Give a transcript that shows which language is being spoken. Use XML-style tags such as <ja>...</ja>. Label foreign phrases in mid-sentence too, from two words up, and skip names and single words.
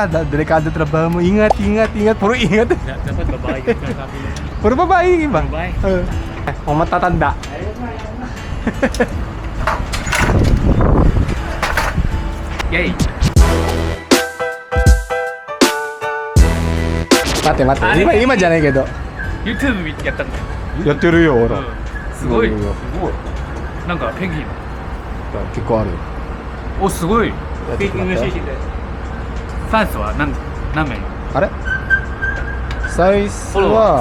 <tl>Delikado trabaho mo. Ingat. Puro ingat. Dapat babae yung sabi mo. Puro babae yung iba. Babae. Kung matatanda. Yay! Mate.</tl> <ja>Imaじゃないけど。 YouTube やったんだよ。やってるよ、ほら。すごい。すごい。なんかペンギン。結構あるよ。お、すごい。ペンギンの写真で。ファンスは何名？あれサイズは</ja>